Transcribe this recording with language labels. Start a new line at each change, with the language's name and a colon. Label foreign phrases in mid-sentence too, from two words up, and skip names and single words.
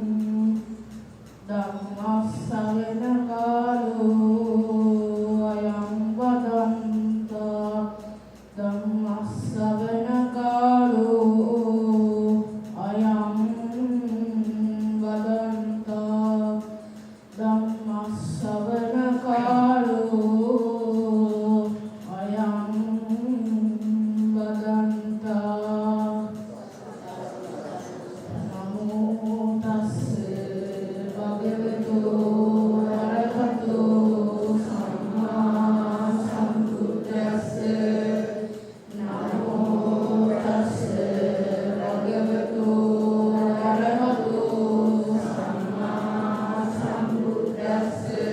Pali: ධම්මස්සවන කාලෝ අයං වදන්තා ධම්මස්සවන කාලෝ අයං වදන්තා ධම්මස්සවන කාලෝ අයං වදන්තා නමෝ තස්ස භගවතු අරහතෝ සම්මා සම්බුද්දස්ස නමෝ තස්ස භගවතු අරහතෝ සම්මා සම්බුද්දස්ස